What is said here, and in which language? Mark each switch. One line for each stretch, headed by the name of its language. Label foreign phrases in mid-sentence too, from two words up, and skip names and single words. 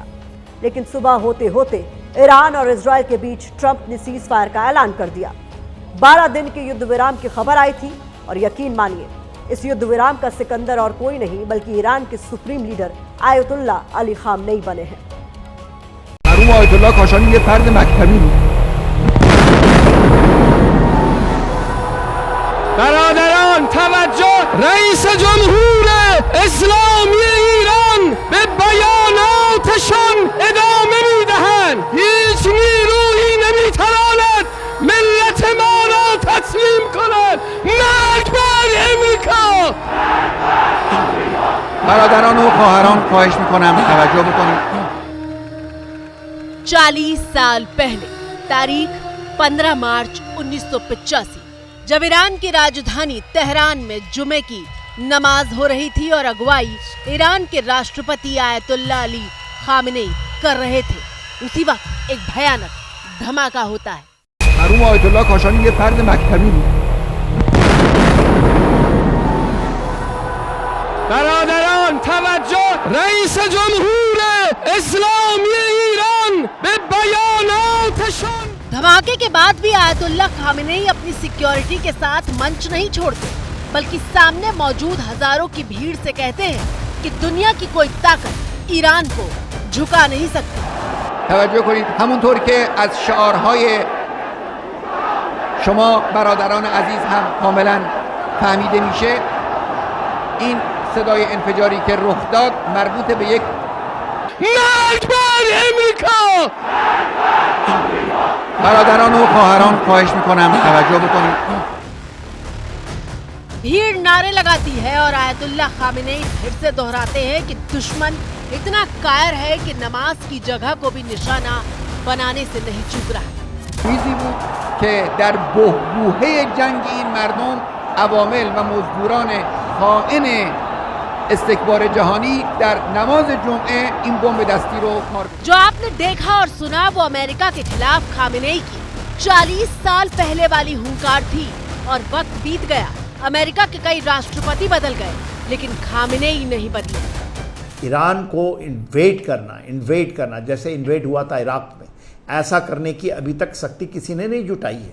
Hindi: लेकिन सुबह होते होते ईरान और इजराइल के बीच ट्रंप ने सीज फायर का ऐलान कर दिया। 12 दिन के युद्ध विराम की खबर आई थी और यकीन मानिए, इस युद्ध विराम का सिकंदर और कोई नहीं बल्कि ईरान के
English: supreme leader
Hindi: आयतुल्ला अली खामनेई बने हैं।
Persian: آیت‌الله کاشانی یه فرد مکتبی بود. برادران توجه، رئیس جمهور اسلامی ایران به بیاناتشان ادامه میدهند. هیچ نیرویی نمیتواند ملت ما را تسلیم کند. مرگ بر امریکا. برادران و خواهران خواهش میکنم توجه بکنید.
Hindi: 40 साल पहले तारीख 15 मार्च 1985 जब ईरान की राजधानी तेहरान में जुमे की नमाज हो रही थी और अगुवाई ईरान के राष्ट्रपति आयतुल्ला अली खामनेई कर रहे थे, उसी वक्त एक भयानक धमाका होता है।
Persian: مرحوم آیت‌الله کاشانی یه فرد مکتبی بود. برادران توجه، رئیس جمهور اسلامی ایران به بیاناتشان.
Hindi: धमाके के बाद भी आयतुल्ला खामेनेई अपनी सिक्योरिटी के साथ मंच नहीं छोड़ते, बल्कि सामने मौजूद हजारों की भीड़ से कहते हैं कि दुनिया की कोई ताकत ईरान को झुका नहीं सकती।
Persian: توجه کنید، همونطور که از شعارهای شما برادران عزیز هم کاملا فهمیده میشه، این صدای انفجاری که رخ داد مربوط به یک مرگ بر امریکا. برادران و خواهران خواهش میکنم توجه بکنید.
Hindi: भीड़ नारे लगाती है और आयतुल्ला खामेनेई फिर से दोहराते हैं कि दुश्मन इतना कायर है कि नमाज की जगह को भी निशाना बनाने से नहीं चूक रहा।
Persian: چیزی بود که در بحبوحه جنگ این مردم عوامل و مزدوران خائن استکبار جهانی در نماز جمعه این بمب دستی رو کار.
Hindi: जो आपने देखा और सुना वो अमेरिका के खिलाफ खामेनेई की 40 साल पहले वाली हुंकार थी और वक्त बीत गया। अमेरिका के कई राष्ट्रपति बदल गए, लेकिन खामेनेई नहीं बदले। ईरान को इन्वेड करना जैसे इन्वेड हुआ था इराक में, ऐसा करने की अभी तक शक्ति किसी ने नहीं जुटाई है।